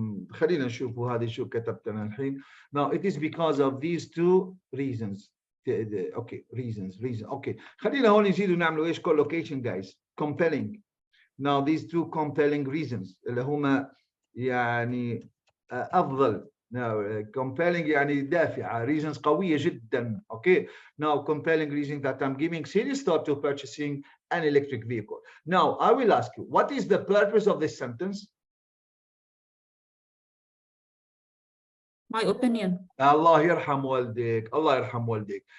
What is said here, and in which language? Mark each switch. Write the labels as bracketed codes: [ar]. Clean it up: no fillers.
[ar] خلينا نشوفوا هذه شو كتبت أنا الحين. [en] Now it is because of these two reasons. Okay, reasons. Okay. [ar] خلينا هون نزيد ونعملوا ايش [en] collocation guys. Compelling. Now these two compelling reasons [ar] اللي هما يعني أفضل. [en] Now compelling [ar] يعني دافعة, [en] reasons [ar] قوية جدا. [en] Okay. Now compelling reason that I'm giving serious thought to purchasing an electric vehicle. Now I will ask you, what is the purpose of this sentence? My opinion. [ar] الله يرحم والديك, الله يرحم والديك.